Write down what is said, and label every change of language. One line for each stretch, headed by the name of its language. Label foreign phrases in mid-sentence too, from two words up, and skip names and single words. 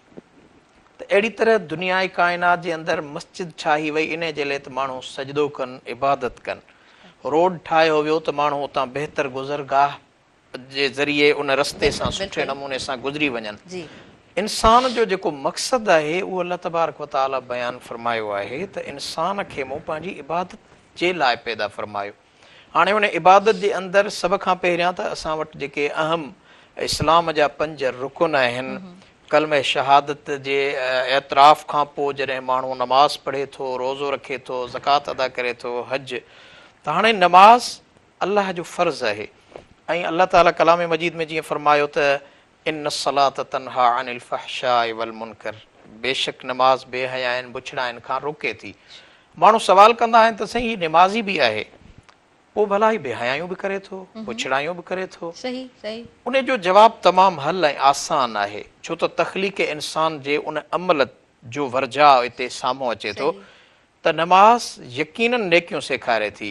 Sindhi: त अहिड़ी तरह दुनिया काइनात जे अंदरि मस्जिद ठाही वई इन जे लाइ त माण्हू सजदो कनि, इबादत कनि। रोड ठाहियो वियो त माण्हू उतां बहितर गुज़रगाह जे ज़रिए उन रस्ते सां सुठे नमूने सां गुज़री वञनि। इंसान जो जेको मक़सदु आहे उहो अल्लाह
Arabic: تبارك وتعالى
Sindhi: बयानु फ़रमायो आहे त इंसान खे मूं पंहिंजी इबादत जे लाइ पैदा फ़रमायो। हाणे उन इबादत जे अंदरि सभ खां पहिरियां त असां वटि जेके अहम इस्लाम जा 5 रुकन आहिनि, कलम शहादत जे एतराफ़ खां पोइ जॾहिं माण्हू नमाज़ पढ़े थो, रोज़ो रखे थो, ज़कात अदा करे थो, हज, त हाणे नमाज़ अल्लाह जो फ़र्ज़ु आहे। ऐं अल्लाह ताला कलाम मजीद में जीअं फ़रमायो त
Arabic: إن الصلاة تنهى عن الفحشاء والمنكر,
Sindhi: बेशक नमाज़ बेहयाइनि बुछड़ाइनि खां रोके थी। माण्हू सवाल कंदा आहिनि त साईं हीअ निमाज़ी बि आहे, पोइ भला ही बेहयायूं बि करे थो, बुछड़ायूं बि करे थो। सही सही उन जो जवाबु तमामु हल ऐं आसान आहे, छो त तख़लीक़ इंसान जे उन अमल जो वर्जा हिते साम्हूं अचे थो त नमाज़ यकीनन नेकियूं सेखारे थी।